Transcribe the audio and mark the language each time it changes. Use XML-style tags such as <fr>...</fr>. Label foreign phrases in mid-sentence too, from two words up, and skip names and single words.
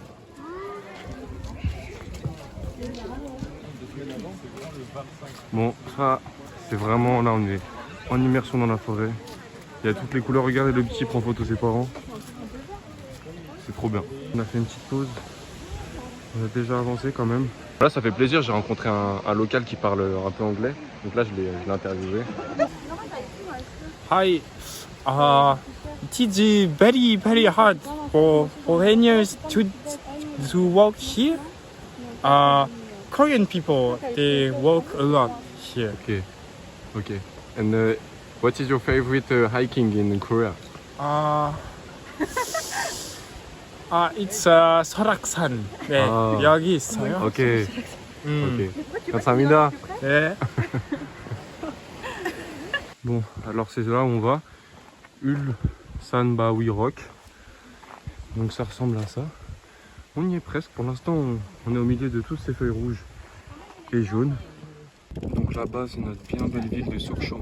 <fr>Bon, ça, c'est vraiment, là on est en immersion dans la forêt. Il y a toutes les couleurs, regardez le petit prend photo ses parents. C'est trop bien. On a fait une petite pause. On a déjà avancé quand même. Là ça fait plaisir, j'ai rencontré un local qui parle un peu anglais. Donc là je l'ai interviewé.</fr> <en>Hi. It is very hard for foreigners to work here. Korean people they work a lot here. Okay. Okay. And what is your favorite hiking in Korea? It's 설악산.</en> <ko>네, 여기 있어요.</ko> <en>Ok. Ok. 감사합니다.</en> <ko>네.</ko> <fr>Bon, alors c'est là où on va. Ulsanbawi Rock. Donc ça ressemble à ça. On y est presque. Pour l'instant, on est au milieu de toutes ces feuilles rouges et jaunes. Donc là-bas, c'est notre bien belle ville de Sokcho.</fr>